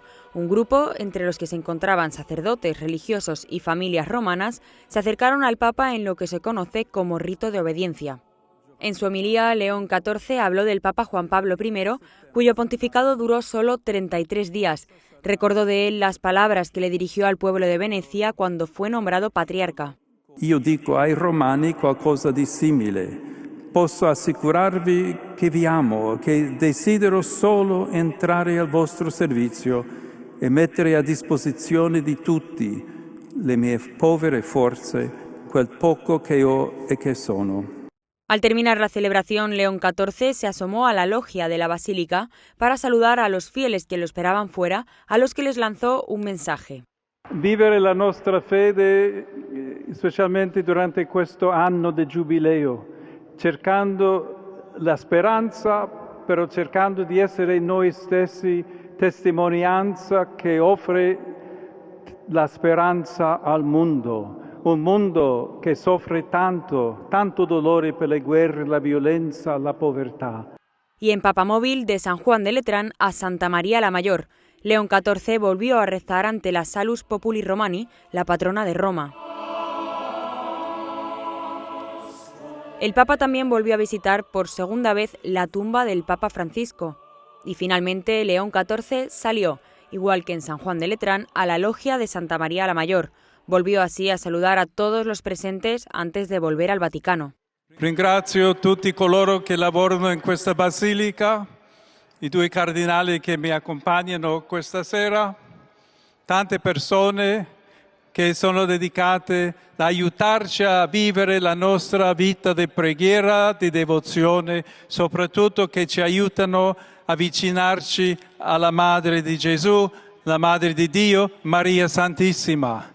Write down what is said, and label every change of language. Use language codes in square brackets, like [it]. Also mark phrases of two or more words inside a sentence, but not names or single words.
[es] Un grupo, entre los que se encontraban sacerdotes, religiosos y familias romanas, se acercaron al Papa en lo que se conoce como rito de obediencia. En su homilía, León XIV habló del Papa Juan Pablo I, cuyo pontificado duró solo 33 días. Recordó de él las palabras que le dirigió al pueblo de Venecia cuando fue nombrado patriarca. [it] Io dico ai Romani qualcosa di simile. Posso assicurarvi che vi amo, che desidero solo entrare al vostro servizio e mettere a disposizione di tutti le mie povere forze, quel poco che ho e che sono. [es] Al terminar la celebración, León XIV se asomó a la logia de la basílica para saludar a los fieles que lo esperaban fuera, a los que les lanzó un mensaje. [it] Vivere la nostra fede, specialmente durante questo anno di giubileo, cercando la speranza, però cercando di essere noi stessi testimonianza che offre la speranza al mondo. Un mondo che soffre tanto dolore per le guerre, la violenza, la povertà. [es] Y en papamóvil de San Juan de Letrán a Santa María la Mayor, León XIV volvió a rezar ante la Salus Populi Romani, la patrona de Roma. El Papa también volvió a visitar por segunda vez la tumba del Papa Francisco. Y finalmente León XIV salió, igual que en San Juan de Letrán, a la logia de Santa María la Mayor. Volvió así a saludar a todos los presentes antes de volver al Vaticano. [it] Ringrazio tutti coloro che lavorano in questa basilica, i due cardinali che mi accompagnano questa sera, tante persone che sono dedicate ad aiutarci a vivere la nostra vita di preghiera, di devozione, soprattutto che ci aiutano a avvicinarci alla Madre di Gesù, la Madre di Dio, Maria Santissima.